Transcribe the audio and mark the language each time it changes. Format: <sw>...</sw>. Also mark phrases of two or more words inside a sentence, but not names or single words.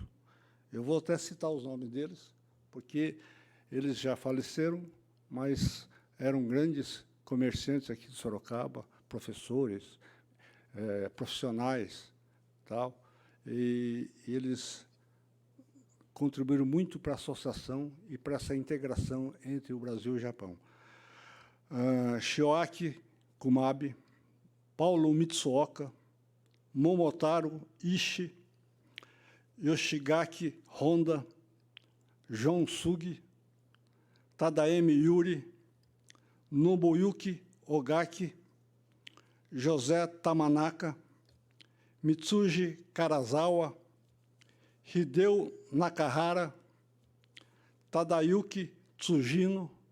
<pt>Eu vou até citar os nomes deles, porque eles já faleceram, mas eram grandes comerciantes aqui de Sorocaba, professores, profissionais, tal, e eles contribuíram muito para a associação e para essa integração entre o Brasil e o Japão. Shioaki Kumabe, Paulo Mitsuoka, Momotaro Ishii, Yoshigaki Honda, John Sugi, Tadaemi Yuri, Nobuyuki Ogaki, José Tamanaka, Mitsuji Karazawa, Hideo Nakahara, Tadayuki Tsujino,</pt>